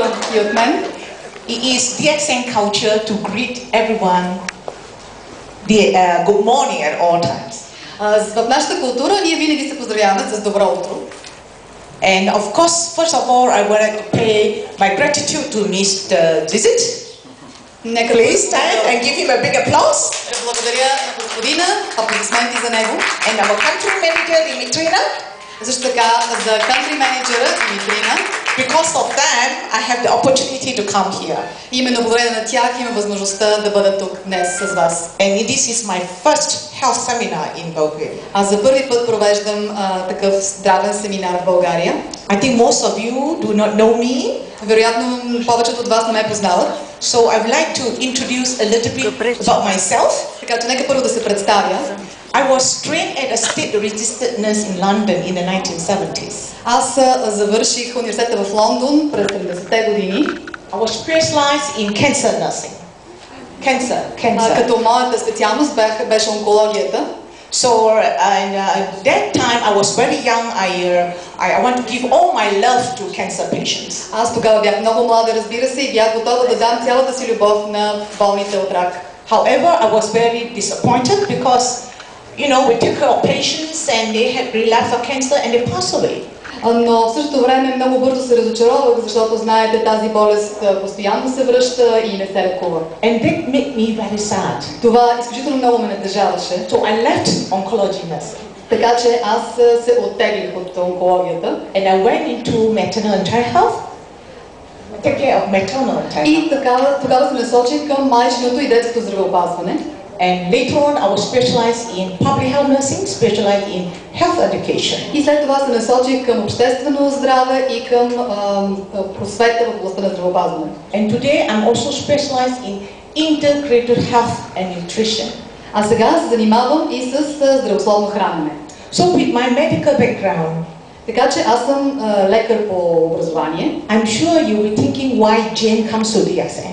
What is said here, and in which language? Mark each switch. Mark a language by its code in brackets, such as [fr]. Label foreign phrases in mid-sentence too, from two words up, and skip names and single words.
[bg] и от мен. [en] It is DXN culture to greet everyone good morning at all times. [bg] В нашата култура ние винаги се поздравяваме с добро утро. [en] And of course, first of all, I would like to pay my gratitude to Mr. Visit. Please stand and give him a big applause. [bg] Благодаря на господина, аплодисменти за него. [en] And our country manager, Dimitrina. [bg] Също така за country менеджера Димитрина. [en] Because of them, I have the opportunity to come here. [bg] Именно благодарение на тях има възможността да бъда тук днес с вас. [en] And this is my first health seminar in Bulgaria. [bg] Аз за първи път провеждам такъв здравен семинар в България. [en] I think most of you do not know me. [bg] Вероятно повечето от вас не ме познават. [en] So I would like to introduce a little bit about myself. [bg] Така че нека първо да се представя. [en] I was trained at a state registered nurse in London in the 1970s. [bg] Аз завърших университета в Лондон през 70-те години. [en] I was specialized in cancer nursing. Cancer. [bg] Като моята специалност беше онкологията. [en] So that time I was very young. I want to give all my love to cancer patients. [bg] Аз тогава бях много млада, разбира се, и бях готова да дам цялата си любов на болните от рак. [en] However, I was very disappointed because, you know, we took care of patients and they had relapse of cancer and they passed away. [bg] Но в същото време много бързо се разочаровах, защото знаете, тази болест постоянно се връща и не се лекува. [en] And that made me very sad. [bg] Това изключително много ме натъжаваше. [en] So I left oncology nursing. [bg] Така че аз се оттеглих от онкологията. [en] And I went into maternal and child health. Take care of maternal and child health. [bg] И тогава се насочих към майчиното и детското здравеопазване. [en] And later on, I was specialized in public health nursing, specialized in health education. [bg] И след това се насочих към обществено здраве и към просвета в областта на здравеопазване. [en] And today, I'm also specialized in integrated health and nutrition. [bg] А сега се занимавам и с здравословно хранене. [en] So with my medical background, [bg] така че аз съм лекар по образование. [en] I'm sure you'll be thinking why Jane comes to DXN.